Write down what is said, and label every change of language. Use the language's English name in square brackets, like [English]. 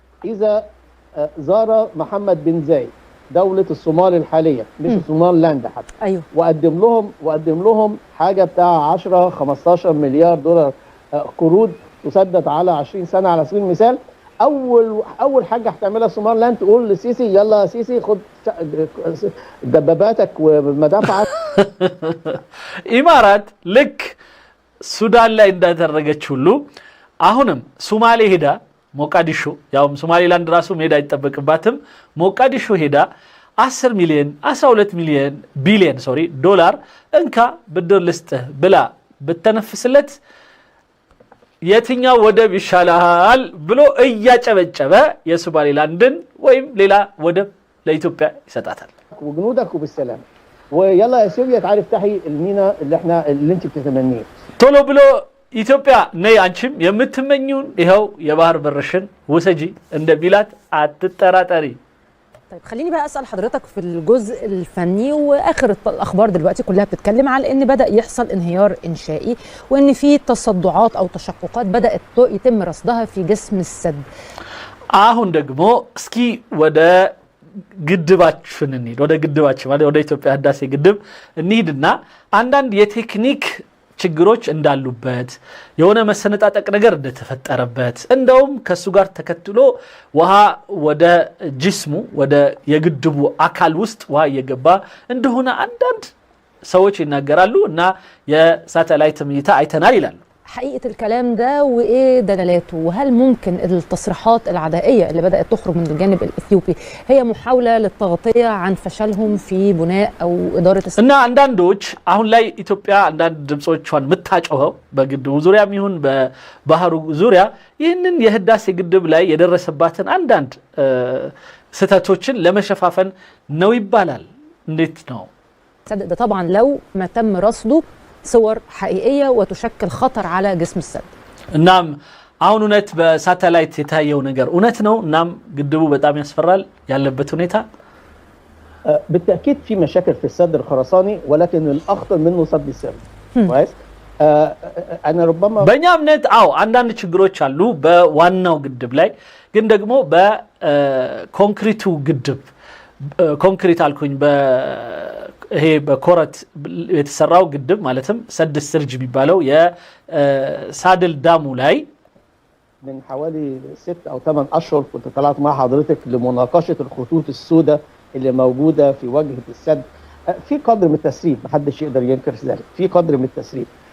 [Arabic] اذا زار محمد بن زايد دولة الصومال الحالية، مش الصومال لاند حتى. ايوه. وقدم لهم حاجة بتاع 10-15 مليار دولار قروض تسدد على 20 سنة على سبيل المثال. اول حاجه هتعملها الصومال لاند تقول لسيسي يلا يا سيسي خد دباباتك ومدافعك. [Amharic] ኢማራት ልክ ሱዳን ላይ እንዳደረገች ሁሉ አሁንም ሶማሌ ሄዳ ሞቃዲሾ፣ ያውም ሶማሌላንድ ራሱ ሄዳ አይጠበቅባትም፣ ሞቃዲሾ ሄዳ 10 ሚሊዮን 12 ሚሊዮን ቢሊዮን ዶላር እንካ ብድር ልስጥህ ብላ ብተነፍስለት የትኛው ወደብ ይሻላል ብሎ እያጨበጨበ የሶማሌላንድን ወይም ሌላ ወደብ ለኢትዮጵያ ይሰጣታል። [Arabic] وجنودك وبالسلام ويلا يا اثيوبيا تعالي افتحي المينا اللي انت بتتمنيه [Amharic] ቶሎ ብሎ ኢትዮጵያ ነይ አንቺም የምትመኙን ይሄው የባህር በርሽን ወሰጂ እንደሚላት አትጠራጠሪ። [Arabic] طيب خليني بقى اسال حضرتك في الجزء الفني، واخر الاخبار دلوقتي كلها بتتكلم على ان بدا يحصل انهيار انشائي وان في تصدعات او تشققات بدات يتم رصدها في جسم السد. [Amharic] አሁን ደግሞ እስኪ ወደ ግድባችን እንሂድ። ወደ ግድባችን ማለት ወደ ኢትዮጵያ ህዳሴ ግድብ እንሂድና አንዳንድ የቴክኒክ ችግሮች እንዳሉበት የሆነ መሰነጣጠቅ ነገር እንደተፈጠረበት እንደውም ከሱ ጋር ተከትሎ ውሃ ወደ ጅስሙ ወደ የግድቡ አካል ውስጥ ውሃ እየገባ እንደሆነ አንዳንድ ሰዎች ይናገራሉ እና የሳተላይት እይታ አይተናል ይላሉ። [Arabic] حقيقة الكلام ده وإيه دلالاته؟ وهل ممكن التصريحات العدائية اللي بدأت تخرج من الجانب الإثيوبي هي محاولة للتغطية عن فشلهم في بناء أو إدارة [Amharic] እና አንዳንዶች አሁን ላይ ኢትዮጵያ አንዳንድ ድምጾቿን ምታጮኸው በግድቡ ዙሪያ የሚሆን በባህሩ ዙሪያ ይህንን የህዳሴ ግድብ ላይ የደረሰባትን አንዳንድ ስህተቶችን ለመሸፋፈን ነው ይባላል። እንዴት ነው? [Arabic] ده طبعا لو ما تم رصده صور حقيقية وتشكل خطر على جسم السد. [Amharic] እናም አሁን እውነት በሳተላይት የታየው ነገር እውነት ነው። እናም ግድቡ በጣም ያስፈራል ያለበት ሁኔታ። [Arabic] بالتأكيد في مشاكل في السد الخرساني ولكن الأخطر منه سد السر. كويس؟ أنا ربما [Amharic] በእኛ እምነት አንዳንድ ችግሮች አሉ በዋናው ግድብ ላይ፣ ግን ደግሞ በኮንክሪቱ ግድብ ኮንክሪት አልኩኝ ይሄ በኮረት የተሰራው ግድብ ማለትም ሰድ ስርጅ የሚባለው የሳድል ዳሙ ላይ [Arabic] من حوالي 6 أو 8 أشهر كنت طلعت مع حضرتك لمناقشة الخطوط السوداء اللي موجودة في واجهة السد. في قدر من التسريب محدش يقدر ينكر ذلك، في قدر من التسريب.